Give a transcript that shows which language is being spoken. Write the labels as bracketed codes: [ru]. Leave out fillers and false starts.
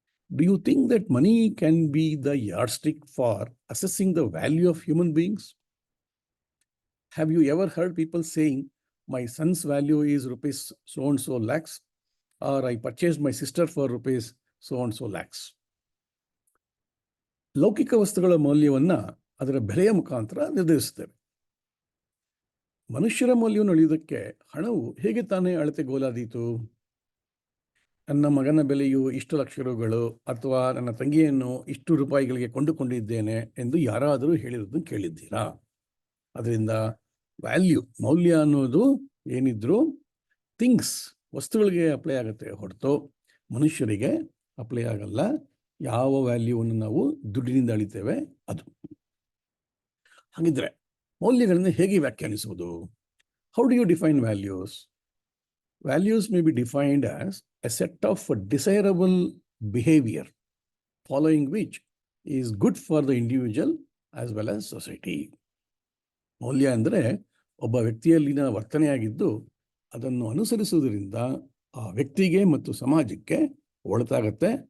[en] Do you think that money can be the yardstick for assessing the value of human beings? Have you ever heard people saying, "My son's value is rupees so and so lakhs," or "I purchased my sister for rupees so and so lakhs"? [kn] ಲೌಕಿಕ ವಸ್ತುಗಳ ಮೌಲ್ಯವನ್ನು ಅದರ ಬೆಲೆಯ ಮುಖಾಂತರ ನಿರ್ಧರಿಸುತ್ತೇವೆ. ಮನುಷ್ಯರ ಮೌಲ್ಯವನ್ನು ಅಳೆಯುವುದಕ್ಕೆ ಹಣವು ಹೇಗೆ ತಾನೇ ಅಳತೆಗೋಲಾದೀತು? ನನ್ನ ಮಗನ ಬೆಲೆಯು ಇಷ್ಟು ಲಕ್ಷ ರೂಗಳು ಅಥವಾ ನನ್ನ ತಂಗಿಯನ್ನು ಇಷ್ಟು ರೂಪಾಯಿಗಳಿಗೆ ಕೊಂಡುಕೊಂಡಿದ್ದೇನೆ ಎಂದು ಯಾರಾದರೂ ಹೇಳಿರೋದನ್ನು ಕೇಳಿದ್ದೀರಾ? ಅದರಿಂದ ಮೌಲ್ಯ ಅನ್ನೋದು ಏನಿದ್ರು ಥಿಂಗ್ಸ್, ವಸ್ತುಗಳಿಗೆ ಅಪ್ಲೈ ಆಗುತ್ತೆ ಹೊರತು ಮನುಷ್ಯರಿಗೆ ಅಪ್ಲೈ ಆಗಲ್ಲ. ಯಾವ ವ್ಯಾಲ್ಯೂವನ್ನು ನಾವು ದುಡ್ಡಿನಿಂದ ಅಳಿತೇವೆ ಅದು. ಹಾಗಿದ್ರೆ ಮೌಲ್ಯಗಳನ್ನು ಹೇಗೆ ವ್ಯಾಖ್ಯಾನಿಸುವುದು? [en] How do you define values? Values may be defined as a set of desirable behavior following which is good for the individual as well as society. [kn] ಮೌಲ್ಯ ಅಂದರೆ ಒಬ್ಬ ವ್ಯಕ್ತಿಯಲ್ಲಿನ ವರ್ತನೆಯಾಗಿದ್ದು ಅದನ್ನು ಅನುಸರಿಸುವುದರಿಂದ ಆ ವ್ಯಕ್ತಿಗೆ ಮತ್ತು ಸಮಾಜಕ್ಕೆ ಒಳಿತಾಗತ್ತೆ.